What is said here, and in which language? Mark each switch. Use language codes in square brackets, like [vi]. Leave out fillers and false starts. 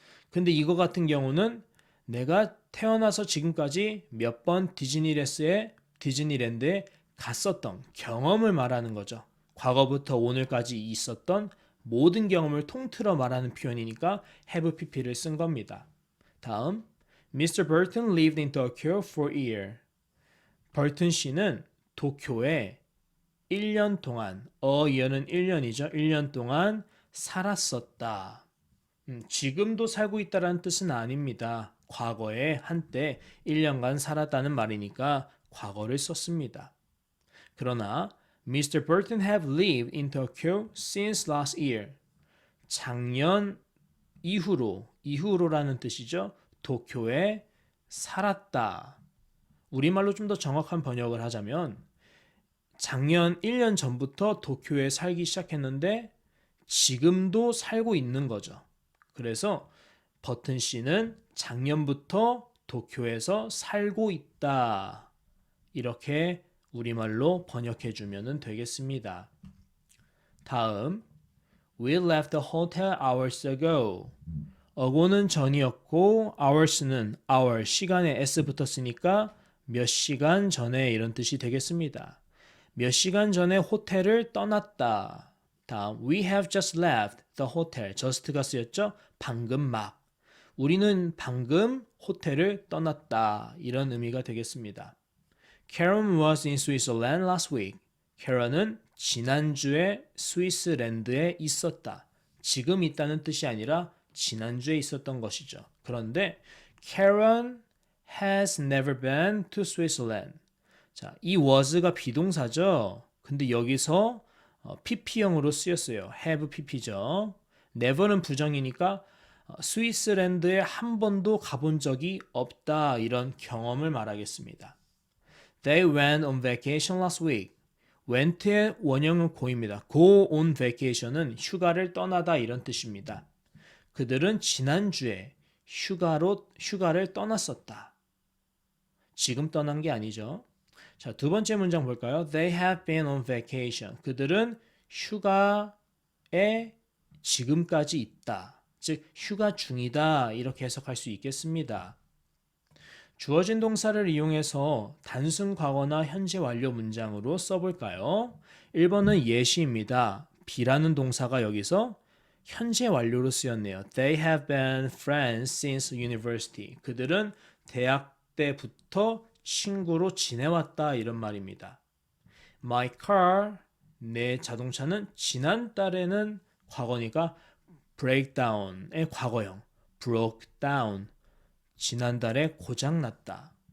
[ko] 근데 이거 같은 경우는 내가 태어나서 지금까지 몇 번 디즈니랜드에 갔었던 경험을 말하는 거죠. 과거부터 오늘까지 있었던 모든 경험을 통틀어 말하는 표현이니까 have pp를 쓴 겁니다. 다음, Mr. [en] Burton lived in Tokyo for a year. [ko] 버튼 씨는 도쿄에 1년 동안, year는 1년이죠. 1년 동안 살았었다. 지금도 살고 있다라는 뜻은 아닙니다. 과거에 한때 1년간 살았다는 말이니까 과거를 썼습니다. 그러나 Mr. [en] Burton have lived in Tokyo since last year. [ko] 작년 이후로라는 뜻이죠. 도쿄에 살았다. 우리말로 좀 더 정확한 번역을 하자면 작년 1년 전부터 도쿄에 살기 시작했는데 지금도 살고 있는 거죠. 그래서 버튼 씨는 작년부터 도쿄에서 살고 있다. 이렇게 우리말로 번역해 주면 되겠습니다. [en] 다음 We left the hotel hours ago. [ko] ago는 전이었고 hours는 hour, 시간에 s 붙었으니까 몇 시간 전에 이런 뜻이 되겠습니다. 몇 시간 전에 호텔을 떠났다. [en] 다음 We have just left the hotel. [ko] just가 쓰였죠? 방금 막. 우리는 방금 호텔을 떠났다. 이런 의미가 되겠습니다. [en] Karen was in Switzerland last week. [ko] Karen은 지난주에 스위스랜드에 있었다. 지금 있다는 뜻이 아니라 지난주에 있었던 것이죠. 그런데 [en] Karen has never been to Switzerland. [ko] 자, 이 was가 비동사죠. 근데 여기서 pp형으로 쓰였어요. have pp죠. never는 부정이니까 스위스랜드에 한 번도 가본 적이 없다. 이런 경험을 말하겠습니다. [en] They went on vacation last week. [ko] went의 원형은 go입니다. [en] go on vacation [ko] 은 휴가를 떠나다 이런 뜻입니다. 그들은 지난주에 휴가를 떠났었다. 지금 떠난 게 아니죠. 자, 두 번째 문장 볼까요? [en] They have been on vacation. [ko] 그들은 휴가에 지금까지 있다. 즉, 휴가 중이다. 이렇게 해석할 수 있겠습니다. 주어진 동사를 이용해서 단순 과거나 현재 완료 문장으로 써볼까요? 1번은 예시입니다. be라는 동사가 여기서 현재 완료로 쓰였네요. [en] They have been friends since university. [ko] 그들은 대학 때부터 친구로 지내왔다 이런 말입니다. [en] My car, [ko] 내 자동차는 지난달에는 과거니까 breakdown의 과거형 [en] broke down, [ko] 지난달에 고장났다.